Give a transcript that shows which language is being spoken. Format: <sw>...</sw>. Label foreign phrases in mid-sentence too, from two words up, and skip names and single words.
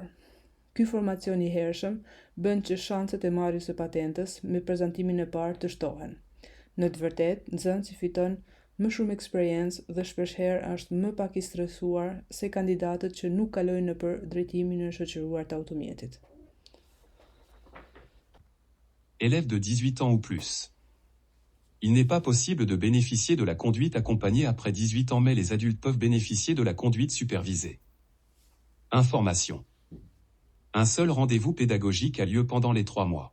<sq>Ky formacion I hershëm bën që shanset e marrjes së patentës me prezantimin e parë të shtohen. Në të vërtetë, nxënësi fiton më shumë eksperiencë dhe shpeshherë është më pak i stresuar se kandidatët që nuk kalojnë nëpër drejtimin e shoqëruar të automjetit.</sq> <fr>Élèves de 18 ans ou plus. Il n'est pas possible de bénéficier de la conduite accompagnée après 18 ans, mais les adultes peuvent bénéficier de la conduite supervisée. Information. Un seul rendez-vous pédagogique a lieu pendant les 3 mois.</fr>